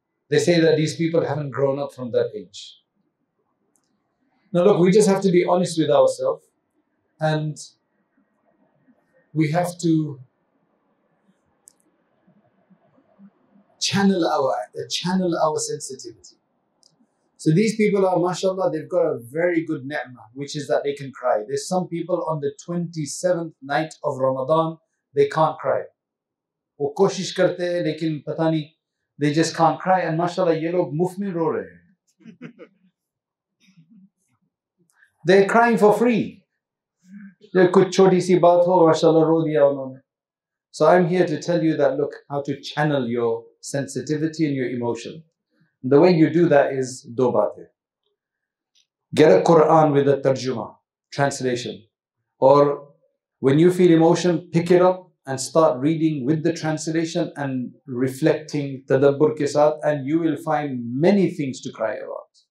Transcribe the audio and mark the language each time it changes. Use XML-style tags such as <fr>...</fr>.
<en>They say that these people haven't grown up from that age. Now look, we just have to be honest with ourselves, and we have to channel our sensitivity. So these people are, mashallah, they've got a very good ni'mah, which is that they can cry. There's some people on the 27th night of Ramadan, they can't cry.</en> <hi>वो कोशिश करते हैं, लेकिन पता नहीं,</hi> <en>they just can't cry, and</en> <hi>mashallah, ये लोग मुफ्त में रो रहे हैं.</hi> <en>They're crying for free.</en> <hi>कुछ छोटी सी बात हो, mashallah, रो दिया उन्होंने.</hi> <en>So I'm here to tell you that, look, how to channel your sensitivity and your emotion. The way you do that is do baatein. Get a Quran with a tarjuma, translation. Or when you feel emotion, pick it up and start reading with the translation and reflecting</en> <hi>tadabbur ke saath,</hi> <en>and you will find many things to cry about.</en>